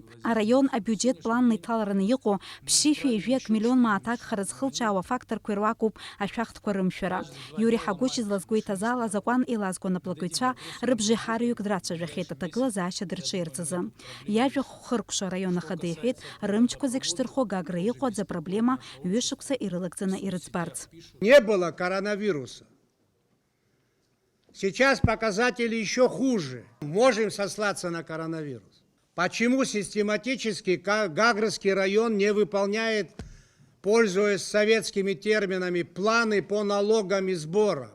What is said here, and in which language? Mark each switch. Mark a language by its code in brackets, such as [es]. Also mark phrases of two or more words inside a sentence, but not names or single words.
[ab] Араион абиуџьет планны иҭалараны иҟоу ԥшьышәи ежәиак миллион мааҭ агхара зхылҿиаауа факторқәа ируакуп ашәахтәқәа рымшәара. Иури Ҳагәыч излазгәеиҭаз ала азакәан еилазго анаплакыҩцәа рыбжеиҳарҩык драцәажәахьеит аҭагылазаашьа дырҽеирҵазы. Иажәахә хыркәшо араион ахада иҳәеит рымчқәа зегь шдырхо Гагра иҟоу аӡа проблема ҩышықәса ирылагӡаны ирыӡбарц. [ru] Не было коронавируса. Сейчас показатели еще хуже. Можем сослаться на коронавирус. Почему систематически Гагрский район не выполняет, пользуясь советскими терминами, планы по налогам и сборам?